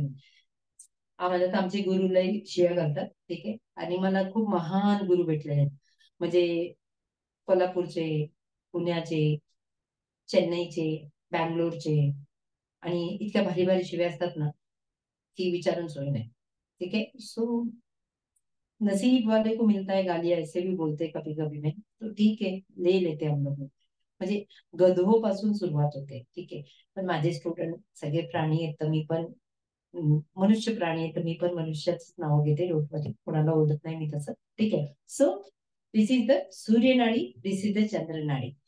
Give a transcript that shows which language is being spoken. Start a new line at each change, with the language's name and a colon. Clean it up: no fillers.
Marathi: मी आम्हाला तर आमचे गुरु लई शिव्या घालतात. ठीक आहे. आणि मला खूप महान गुरु भेटलेले आहेत, म्हणजे कोल्हापूरचे, पुण्याचे, चेन्नईचे, बँगलोरचे. आणि इतक्या भारी भारी शिव्या असतात ना की विचारून सोय नाही. ठीक आहे.
Hindi: सो नसीब वाले को मिलता है गालियां, ऐसे भी बोलते कभी कभी में, तो ठीक है, ले लेते हम लोग.
Marathi: म्हणजे गधोपासून सुरुवात होते. ठीक आहे. पण माझे स्टुडंट सगळे प्राणी आहेत, तर मी पण मनुष्य प्राणी आहे, तर मी पण मनुष्याच नाव घेते. डोकमध्ये कोणाला ओळखत नाही मी तसं. ठीक आहे.
English: So this is the सूर्यनाडी, this is the चंद्रनाडी.